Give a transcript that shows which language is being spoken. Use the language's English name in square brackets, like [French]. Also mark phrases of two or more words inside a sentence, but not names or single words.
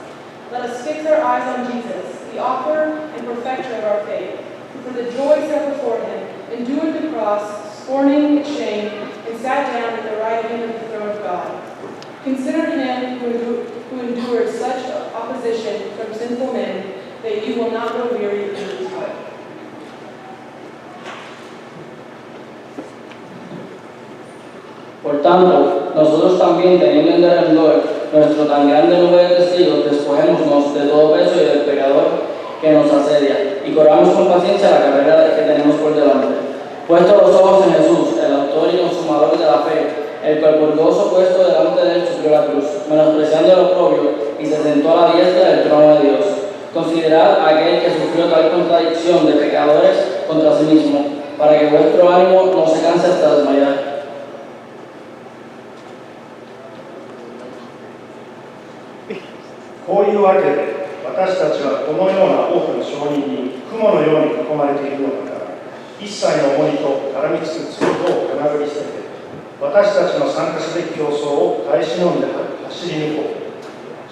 [English] Let us fix our eyes on Jesus, the author and perfecter of our faith, who for the joy set before him endured the cross, scorning its shame, and sat down at the right hand of the throne of God. Consider him who endured such opposition from sinful men, that you will not grow weary in his way. [Spanish] Por tanto, nosotros también, teniendo en derredor nuestro tan grande nube de testigos, despojémonos de todo peso y del pecador que nos asedia, y corramos con paciencia la carrera que tenemos por delante. Puestos los ojos en Jesús, el autor y consumador de la fe, el cual por gozo puesto delante de él sufrió la cruz, menospreciando el oprobio, y se sentó a la diestra del trono de Dios. Considerad a aquel que sufrió tal contradicción de pecadores contra sí mismo, para que vuestro ánimo no se canse hasta desmayar. [Japanese] こういうわけで、私たちはこのような多くの証人に雲のように囲まれているのだから、一切の重荷と絡みつく罪をかなぐり捨てて、私たちの参加すべき競争を耐え忍んで走り抜こう。